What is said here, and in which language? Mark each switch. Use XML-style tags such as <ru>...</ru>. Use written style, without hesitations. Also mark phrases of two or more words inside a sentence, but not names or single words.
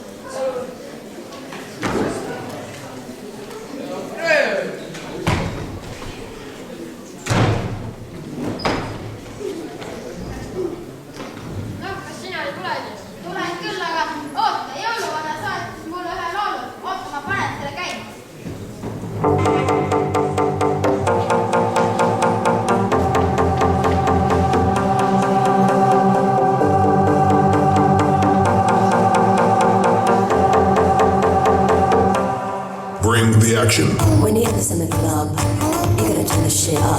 <et>Reet! Noh, kas sina ei tulegi? Tulen küll, aga oota, jõuluvana saatis mulle ühe laulu. Oota, ma panen selle käima.</et> <en>Bring the action. When you have this in the club, you gotta turn the shit up.</en>